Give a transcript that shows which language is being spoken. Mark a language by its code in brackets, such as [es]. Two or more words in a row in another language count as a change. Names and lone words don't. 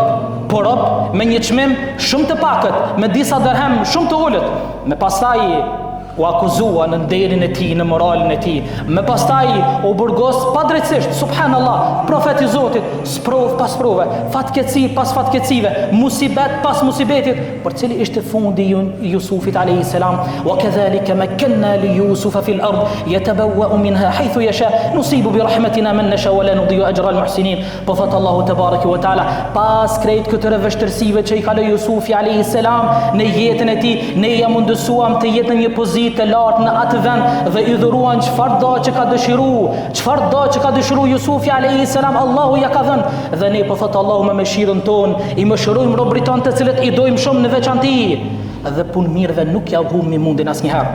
[sq] rob me një çmim shumë të pakët, me disa dirhem shumë të ulët, me pastaj u akuzua në nderin e tij, në moralin e tij, me pastaj u burgos padrejtisht, subhanallah, profeti i Zotit, sprov pas sprove, fatkeqësi pas fatkeqësive, musibet pas musibetit, për cili ishte fundi i Jusufit [ar] عليه السلام. وكذلك مكنا ليوسف في الأرض يتبوأ منها حيث يشاء نصيب برحمتنا من نشاء ولا نضيع أجر المحسنين. [sq] Po thot Allahu [ar] تبارك وتعالى, [sq] pas krejt këtyre vështirësive që i kaloi Jusufi [ar] عليه السلام [sq] në jetën e tij, ne ja mundësuam të jetë në një pozitë të lartë në atë vend dhe i dhuruan çfarë do që ka dëshiruar Jusufi [ar] عليه السلام, [sq] Allahu ja ka dhënë, dhe ne po thot Allahu me mëshirën tonë i mëshirojmë robërit tonë të cilët i dojmë shumë në veçanti, dhe punë mirëve nuk ja humbi mundin asnjëherë.